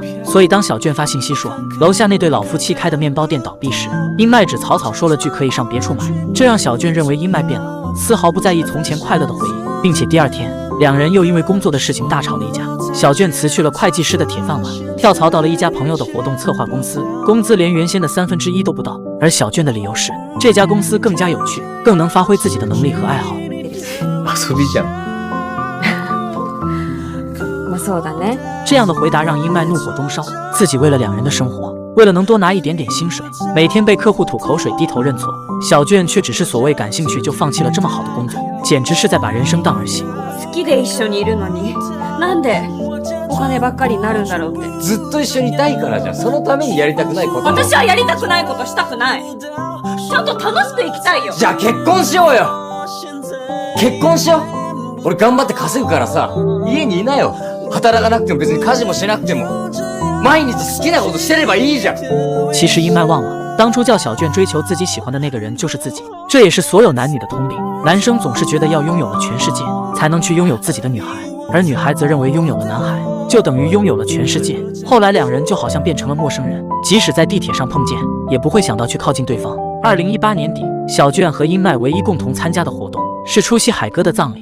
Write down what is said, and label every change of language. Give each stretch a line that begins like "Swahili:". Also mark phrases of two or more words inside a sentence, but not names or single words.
Chinese: 所以当小卷发信息说楼下那对老夫妻开的面包店倒闭时，英麦只草草说了句可以上别处买，这让小卷认为英麦变了，丝毫不在意从前快乐的回忆，并且第2天两人又因为工作的事情大吵了一架。小卷辞去了会计师的铁饭碗，跳槽到了一家朋友的活动策划公司，工资连原先的1/3都不到。而小卷的理由是这家公司更加有趣，更能发挥自己的能力和爱好。
Japanese: 遊びじゃん。まあそうだね。
Chinese: 这样的回答让英麦怒火中烧，自己为了两人的生活，为了能多拿一点点薪水，每天被客户吐口水低头认错。小卷却只是所谓感兴趣就放弃了这么好的工作，简直是在把人生当儿戏。
Japanese: 好きで一緒にいるのになんでお金ばっかりになるんだろうって。ずっと一緒にいたいからじゃん。そのためにやりたくないこと。私はやりたくないことしたくない。ちゃんと楽しく生きたいよ。じゃあ結婚しようよ。結婚しよう。俺頑張って稼ぐからさ、家にいなよ。働かなくても別に家事もしなくても、毎日好きなことしてればいいじゃん。
Chinese: 其实英麦忘了，当初叫小卷追求自己喜欢的那个人就是自己，这也是所有男女的通病。男生总是觉得要拥有了全世界才能去拥有自己的女孩，而女孩则认为拥有了男孩就等于拥有了全世界。后来两人就好像变成了陌生人，即使在地铁上碰见，也不会想到去靠近对方。2018年底，小卷和英麦唯一共同参加的活动是出席海哥的葬礼。